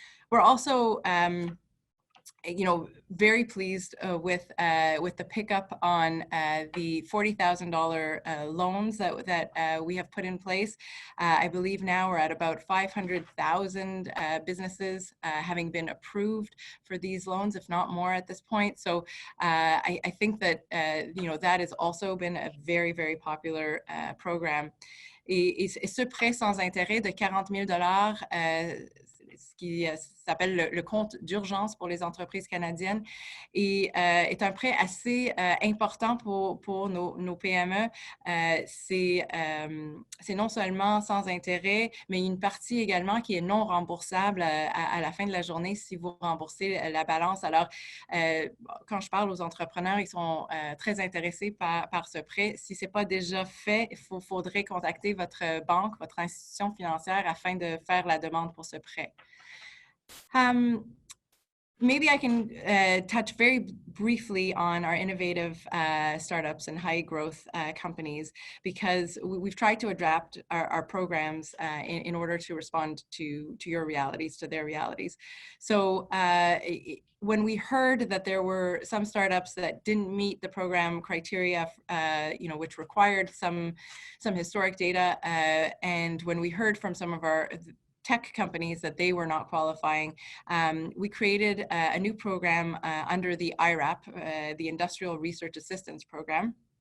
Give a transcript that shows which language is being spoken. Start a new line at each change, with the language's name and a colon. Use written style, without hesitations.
English: We're also you know, very pleased with the pickup on the $40,000 loans that we have put in place. I believe now we're at about 500,000 businesses having been approved for these loans, if not more at this point. So I think that you know, that has also been a very, very popular program.
French: Et ce prêt sans intérêt de 40 000 $, ce qui s'appelle le compte d'urgence pour les entreprises canadiennes, et est un prêt assez important pour nos PME. C'est non seulement sans intérêt, mais une partie également qui est non remboursable à la fin de la journée si vous remboursez la balance. Alors, quand je parle aux entrepreneurs, ils sont très intéressés par ce prêt. Si ce n'est pas déjà fait, il faudrait contacter votre banque, votre institution financière afin de faire la demande pour ce prêt.
English: maybe I can touch very briefly on our innovative startups and high growth companies, because we've tried to adapt our programs in order to respond to your realities, to their realities. So when we heard that there were some startups that didn't meet the program criteria, which required some historic data, and when we heard from some of our tech companies that they were not qualifying, we created a new program under the IRAP, the Industrial Research Assistance Program.